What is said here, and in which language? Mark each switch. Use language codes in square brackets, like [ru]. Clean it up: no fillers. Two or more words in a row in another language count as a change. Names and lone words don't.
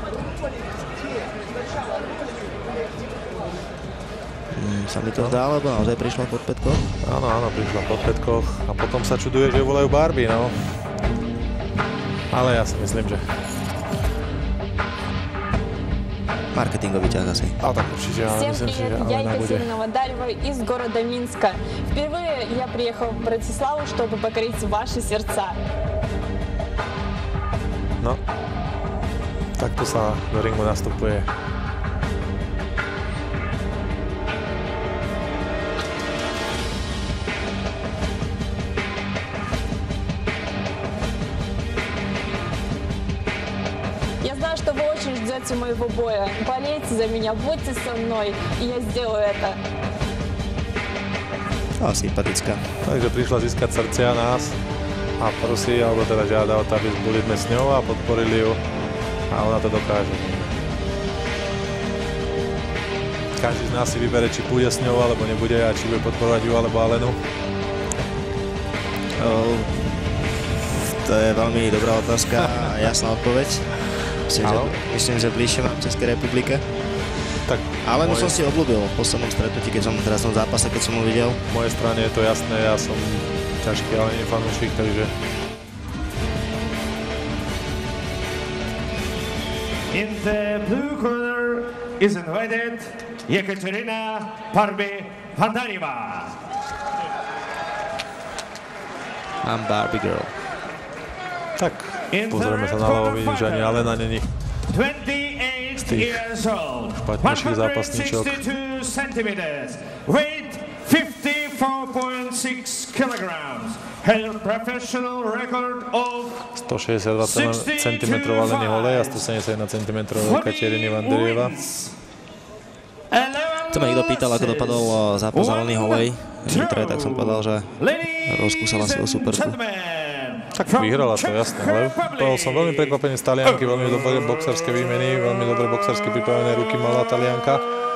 [sk] Sa mi to zdá, lebo naozaj prišla pod pätkoch? Áno, prišla pod pätkoch a potom sa čuduje, že ju volajú Barbie, no. Ale ja si myslím, že маркетинговый ťah asi. А так určite, ale myslím si, že Alena bude. [ru] Я Екатерина Водарева из города Минска. Впервые я приехала в Братиславу, чтобы покорить ваши сердца. [sk] No, takto sa do ringu nastupuje. [ru] Я знаю, что вы очень ждете моего боя. Болейте за меня, будьте со мной, и я сделаю это. [sk] Sympatická. Takže prišla získať srdcia nás a prosí, alebo teda žiada o to, aby boli sme s ňou a podporili ju a ona to dokáže. Každý z nás si vybere, či pôjde s ňou, alebo nebude a či bude podporovať ju, alebo Alenu. To je veľmi dobrá otázka a jasná odpoveď. Myslím, že bližšie mám v Českej republike. Tak Alenu som si obľúbil v poslednom stretnutí, keď som teraz v zápase, keď som ho videl. V mojej strane je to jasné, ja som ťažký Alenin fanúšik, takže... [en] in the blue corner is invited Jekaterina Pandarieva. I'm Barbie girl. [sk] Tak, pozrieme sa na ľavo, vidím, že ani Alena není [en] 28 years old, [sk] špatnejších zápasníčok. [en] 162 centimeters, weight 54.6 kilograms. Her professional record of [sk] 162 cm Aleny Holej a 171 cm Jekateriny Vandarieva. To ma niekto pýtal, ako dopadol zápas Aleny Holej v Nitre, tak som povedal, že rozkúsala svoju superku. Tak vyhrala to, jasné, ale bol som veľmi prekvapený z Talianky, veľmi dobré boxerské výmeny, veľmi dobré boxersky pripravené ruky mala Talianka.